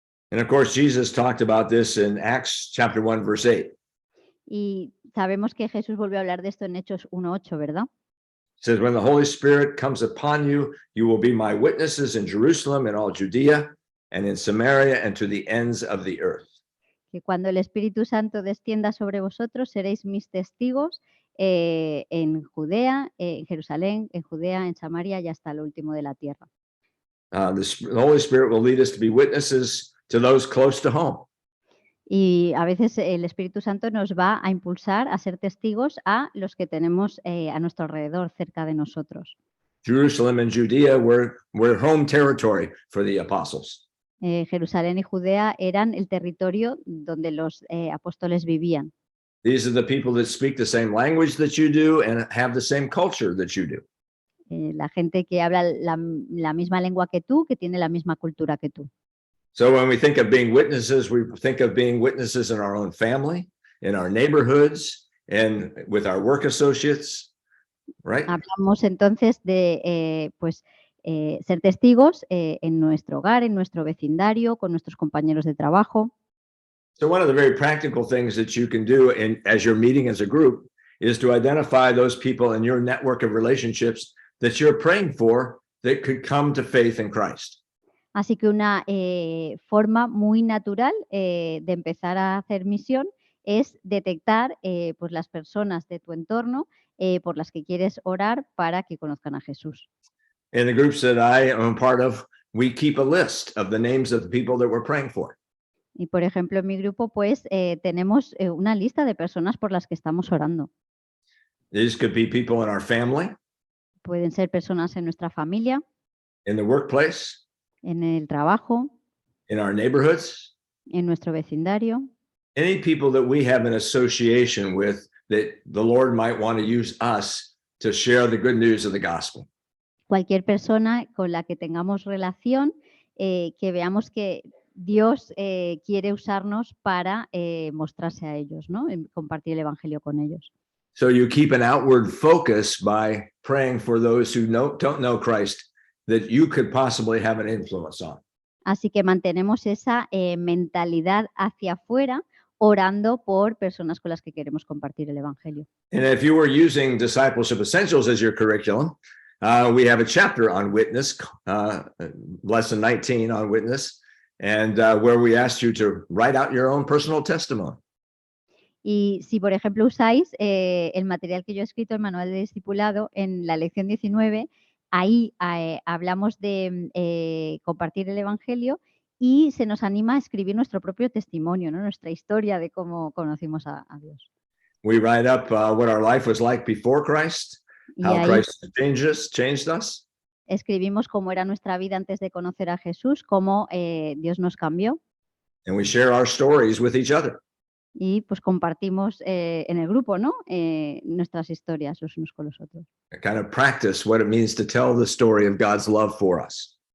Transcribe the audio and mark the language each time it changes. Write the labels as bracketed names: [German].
[English] And of course, Jesus talked about this in Acts chapter 1, verse 8. [Spanish] Y sabemos que Jesús volvió a hablar de esto en Hechos 1:8, ¿verdad? [English] It says, when the Holy Spirit comes upon you, you will be my witnesses in Jerusalem and all Judea and in Samaria and to the ends of the earth. [Spanish] Que cuando el Espíritu Santo descienda sobre vosotros, seréis mis testigos en Judea, en Jerusalén, en Judea, en Samaria y hasta lo último de la tierra. [English] The Holy Spirit will lead us to be witnesses to those close to home. [Spanish] Y a veces el Espíritu Santo nos va a impulsar a ser testigos a los que tenemos a nuestro alrededor, cerca de nosotros. [English] Jerusalem and Judea were home territory for the apostles. [Spanish] Jerusalén y Judea eran el territorio donde los apóstoles vivían. [English] These are the people that speak the same language that you do and have the same culture that you do. [Spanish] La gente que habla la misma lengua que tú, que tiene la misma cultura que tú. [English] So when we think of being witnesses, we think of being witnesses in our own family, in our neighborhoods, and with our work associates, right? [Spanish] Hablamos entonces de ser testigos en nuestro hogar, en nuestro vecindario, con nuestros compañeros de trabajo. [English] So one of the very practical things that you can do as you're meeting as a group is to identify those people in your network of relationships that you're praying for that could come to faith in Christ. [Spanish] Así que una forma muy natural de empezar a hacer misión es detectar pues las personas de tu entorno por las que quieres orar para que conozcan a Jesús. [English] In the groups that I am part of, we keep a list of the names of the people that we're praying for. [Spanish] Y por ejemplo, en mi grupo, pues tenemos una lista de personas por las que estamos orando. [English] These could be people in our family, [Spanish] Pueden ser personas en nuestra familia, [English] in the workplace, [Spanish] en el trabajo, [English] in our neighborhoods, [Spanish] en nuestro vecindario, [English] any people that we have an association with that the Lord might want to use us to share the good news of the gospel. [Spanish] cualquier persona con la que tengamos relación, que veamos que Dios quiere usarnos para mostrarse a ellos, ¿no? Compartir el evangelio con ellos. [English] So you keep an outward focus by praying for those who don't know Christ that you could possibly have an influence on. [Spanish] Así que mantenemos esa mentalidad hacia afuera, orando por personas con las que queremos compartir el evangelio. [English] And if you were using Discipleship Essentials as your curriculum, we have a chapter on witness, lesson 19 on witness, and where we asked you to write out your own personal testimony. [Spanish] Y si, por ejemplo, usáis el material que yo he escrito, el manual de discipulado, en la lección 19, ahí hablamos de compartir el evangelio y se nos anima a escribir nuestro propio testimonio, ¿no? Nuestra historia de cómo conocimos a Dios. [English] We write up what our life was like before Christ, [Spanish] Y [English] how [Spanish] ahí [English] Christ changed us, [Spanish] escribimos cómo era nuestra vida antes de conocer a Jesús, cómo Dios nos cambió. [English] and we share our stories with each other. [Spanish] Y pues compartimos en el grupo, ¿no? Nuestras historias los unos con los otros. [English] Kind of practice what it means to tell the story of God's love for us.